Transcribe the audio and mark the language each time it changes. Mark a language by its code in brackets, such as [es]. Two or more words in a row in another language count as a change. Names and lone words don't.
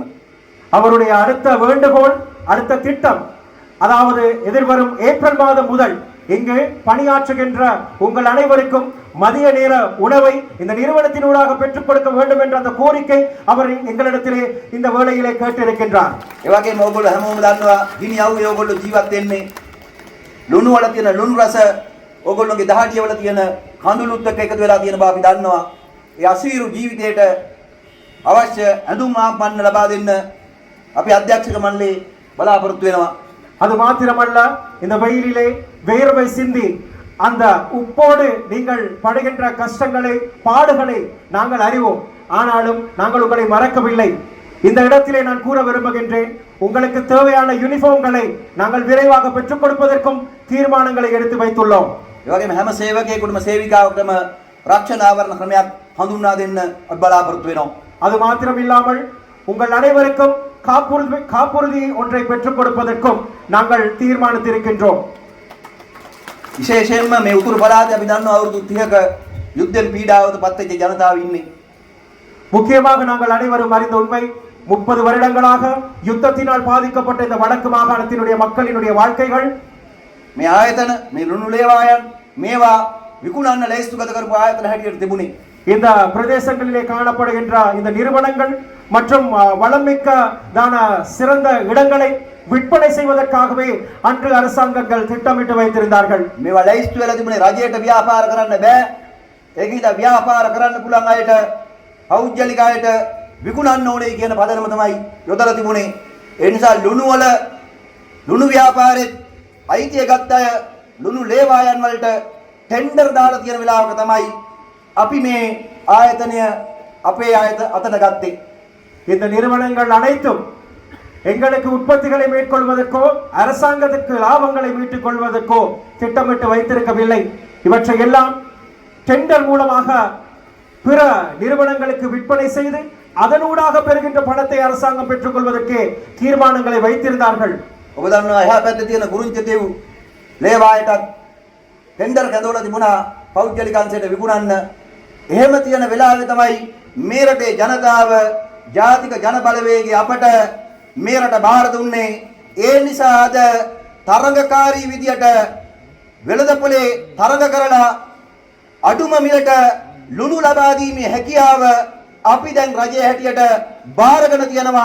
[ta] அவருடைய அடுத்த வேண்டுகோள், அடுத்த திட்டம், அதாவது எதிர்வரும் ஏப்ரல் மாதம் முதல் இங்கு பணியாற்றுகின்ற உங்கள் அனைவருக்கும் மதிய நேர உணவை இந்த நிறுவனத்தினூடாக பெற்றுக் கொடுக்க வேண்டும் என்ற அந்த கோரிக்கை அவர் எங்களிடத்திலே இந்த வேளையிலே கேட்டிருக்கின்றார். [si] ඒ වගේම ඕගොල්ලෝ හැමෝම දන්නවා ගිනි අවුවේ ඕගොල්ලෝ ජීවත් වෙන්නේ ලුණු වල තියෙන ලුණු රස ඕගොල්ලෝගේ දහඩිය වල තියෙන කඳුළුත් එක්ක එකතු වෙලා තියෙන බව අපි දන්නවා. ඒ අසීරු ජීවිතයට අවශ්‍ය ඇඳුම් ආපන්න ලබා දෙන්න අපි අධ්‍යක්ෂක මණ්ඩලයේ බලාපොරොත්තු වෙනවා. [ta] அது மாத்திரமல்ல, இந்த வெயிலிலே வேர்வை சிந்தி அந்த உப்போடு நீங்கள் படுகின்ற கஷ்டங்களை, பாடுகளை நாங்கள் அறிவோம். ஆனாலும் நாங்கள் உங்களை மறக்கவில்லை. இந்த இடத்திலே நான் கூற விரும்புகின்றேன், உங்களுக்கு தேவையான யூனிஃபார்ம்களை நாங்கள் விரைவாக பெற்றுக் கொடுப்பதற்கும் தீர்மானங்களை எடுத்து வைத்துள்ளோம். [si] ඒ වගේම හැම සේවකයෙකුටම සේවිකාවකටම රක්ෂණ ආවරණ ක්‍රමයක් හඳුන්වා දෙන්න අපි බලාපොරොත්තු වෙනවා. [ta] அது மாத்திரம் இல்லாமல் உங்கள் அனைவருக்கும் காப்புறுதி ஒன்றை பெற்றுக் கொடுப்பதற்கும் நாங்கள் தீர்மானித்திருக்கின்றோம். [si] විශේෂයෙන්ම මේ උතුරු පළාතේ අපි දන්නවා අවුරුදු 30ක යුද්ධෙන් පීඩාවට පත්වෙච්ච ජනතාව ඉන්නේ. [ta] முக்கியமாக நாங்கள் அனைவரும் அறிந்த உண்மை, 30 வருடங்களாக யுத்தத்தினால் பாதிக்கப்பட்ட இந்த வடக்கு மாகாணத்தினுடைய மக்களினுடைய வாழ்க்கைகள் [si] මේ ආයතන මේ ලුණු ලේවායන් මේවා විකුණන්න ලෑස්තිගත කරපු ආයතන හැටියට තිබුණේ. [ta] இந்த பிரதேசங்களிலே காணப்படுகின்ற இந்த நிறுவனங்கள் மற்றும் வளமிக்கதான சிறந்த இடங்களை விற்பனை செய்வதற்காகவே அன்று அரசாங்கங்கள் திட்டமிட்டு வைத்திருந்தார்கள். [si] මේවා ලෑස්ති වෙලා තිබුණේ රජයට ව්‍යාපාර කරන්න බෑ. ඒකින්ද ව්‍යාපාර කරන්න පුළුවන් අයට පෞද්ගලික අයට විකුණන්න ඕනේ කියන පදනම තමයි යොදලා තිබුණේ. ඒ නිසා ලුණු වල ලුණු ව්‍යාපාරෙත් අයිතිය ගත්ත අය ලුණු ලේවායන් වලට ටෙන්ඩර් දාලා තියෙන වෙලාවක තමයි අපි මේ ආයතනය අපේ අතට ගත්තේ. [ta] இந்த நிறுவனங்கள் அனைத்தும் எங்களுக்கு உற்பத்திகளை மேற்கொள்வதற்கோ அரசாங்கத்திற்கு லாபங்களை மீட்டுக் கொள்வதற்கோ திட்டமிட்டு வைத்திருக்கவில்லை. இவற்றை எல்லாம் டெண்டர் மூலமாக பிற நிறுவனங்களுக்கு விற்பனை செய்து அதனூடாக பெறுகின்ற பணத்தை அரசாங்கம் பெற்றுக் கொள்வதற்கே தீர்மானங்களை வைத்திருந்தார்கள். [si] ඔබ දන්නවා එහා පැත්තේ තියෙන ගුරුංචතේව් ලේවායටත් ටෙන්ඩර් කැඳවලා තිබුණා පෞද්ගලික අංශයට විකුණන්න. එහෙම තියෙන වෙලාවේ තමයි මේ රටේ ජනතාව ජාතික ජන බලවේගය අපට මේ රට බාර දුන්නේ. ඒ නිසා අද තරඟකාරී විදියට වෙළඳපොලේ තරඟ කරලා අඩුම මිලට ලුණු ලබා දීමේ හැකියාව අපි දැන් රජයේ හැටියට බාරගෙන තියනවා.